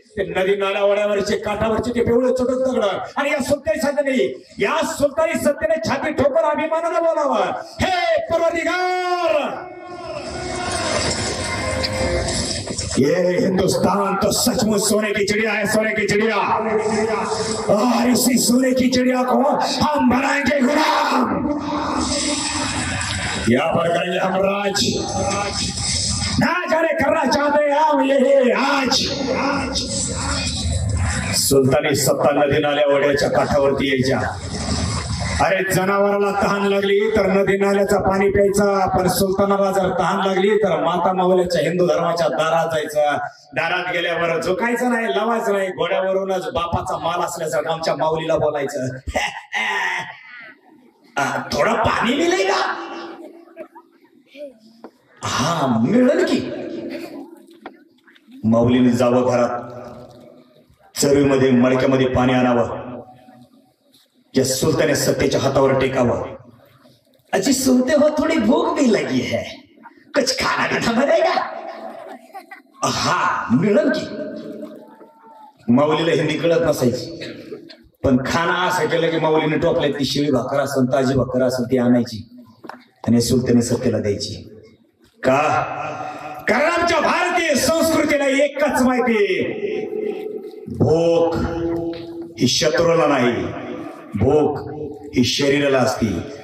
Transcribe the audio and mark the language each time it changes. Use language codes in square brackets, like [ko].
[mr] ते नदी नाल्या ओढ्यावरचे काठावरचे ते पिवळे चटक दगड आणि या सुलतानी सत्याने, या सुलतानी सत्याने छाती ठोकर अभिमानानं बोलावं, हे परवरदिगार, [hi] ये हिंदुस्तान तो सचमुच सोने की चिड़िया [mr] है, सोने की चिड़िया. [hi] और इसी सोने की चिड़िया को हम बनाएंगे गुलाम. यहाँ पर करेंगे हम राज. ना जाने करना चाहते हम ये आज. [mr] सुलतानी सत्ता नदी नाल्या ओढ्याच्या काठावरती यायच्या अरे जनावराला तहान लागली तर नदी नाल्याचं पाणी प्यायचं, पण सुलतानाला जर तहान लागली तर माता माऊलीच्या हिंदू धर्माच्या दारात जायचं. दारात गेल्यावर झोकायचं नाही, लावायचं नाही, घोड्यावरूनच बापाचा माल असल्यासारखं आमच्या माऊलीला बोलायचं. थोडं पाणी मिळेल का? हा मिळेल की. माऊलीने जावं घरात, चरवीमध्ये मडक्यामध्ये पाणी आणावं, या सुलताने सत्तेच्या हातावर टेकावं. [hi] अजी सुनते हो थोड़ी भूख भी लगी है, कुछ खाना पीना बनेगा? [mr] हा मिळेल की. माऊलीला हिंदी कळत नसायची, पण खाना असं केलं की माऊलीने टोपल्यात ती शिळी भाकर असेल, ताजी भाकर असेल ती आणायची आणि सुलताने सत्तेला द्यायची. का? कारण आमच्या भारतीय संस्कृतीला एकच माहिती, भूक ही शत्रूला नाही, भूक ही शरीराला असती.